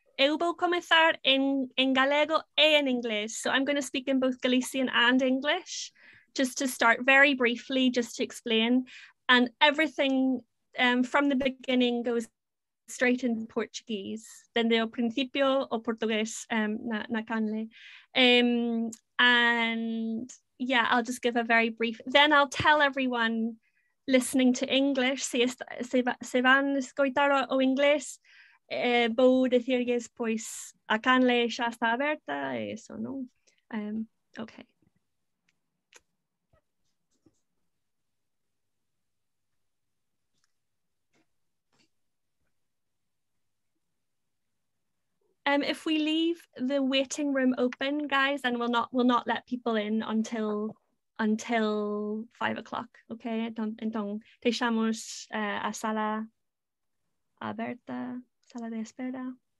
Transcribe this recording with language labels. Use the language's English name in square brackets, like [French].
[Galician] Eu vou comezar en galego e en inglés. [English] So I'm going to speak in both Galician and English, just to start very briefly, just to explain. And everything from the beginning goes straight into Portuguese. [Galician] Desde o principio o portugués na canle. [English] And yeah, I'll just give a very brief. Then I'll tell everyone listening to English, [Galician] se van escoitar o inglés, vou dicirlles, pois, a canle xa está aberta, e eso, non? Okay. [English] If we leave the waiting room open, guys, then we'll not let people in until 5:00, okay? [Portuguese] Então deixamos a sala aberta, sala de espera.